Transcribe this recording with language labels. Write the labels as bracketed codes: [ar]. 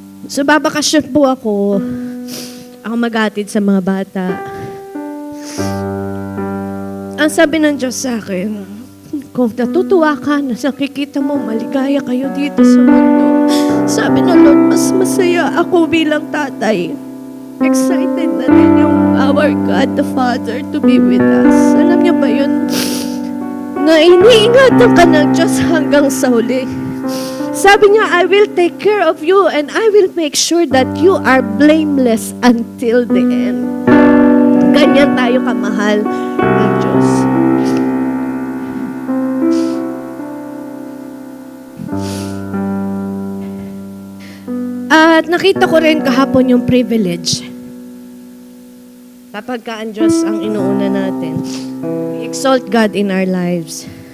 [tl] So, babakasyon po ako. Ako maghatid sa mga bata. Ang sabi ng Diyos sa akin, kung natutuwa ka na nakikita mo maligaya kayo dito sa mundo, sabi ng Lord, mas masaya ako bilang tatay. [en] Excited [tl] na rin yung [en] our God the Father to be with us. [tl] Alam niyo ba yun? Na iniingatan ka ng Diyos hanggang sa huli. Sabi niya, [en] I will take care of you and I will make sure that you are blameless until the end. [tl] Ganyan tayo kamahal ng Diyos. At nakita ko rin kahapon yung privilege. Kapag ka ang Diyos ang inuuna natin, [en] we exalt God in our lives.